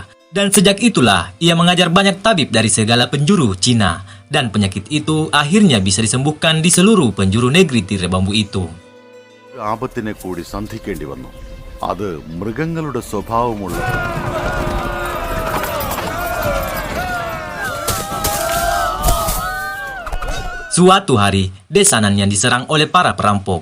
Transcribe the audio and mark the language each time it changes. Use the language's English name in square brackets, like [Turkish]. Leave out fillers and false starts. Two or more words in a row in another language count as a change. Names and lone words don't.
[Indonesian] Dan sejak itulah, ia mengajar banyak tabib dari segala penjuru Cina. Dan penyakit itu akhirnya bisa disembuhkan di seluruh penjuru negeri tirai bambu itu. [Malayalam] ആപത്തിനെ കൂടി സന്ധിക്കേണ്ടി വന്നു. അത് മൃഗങ്ങളുടെ സ്വഭാവമുള്ള [Indonesian] Suatu hari, desa Nanyang diserang oleh para perampok.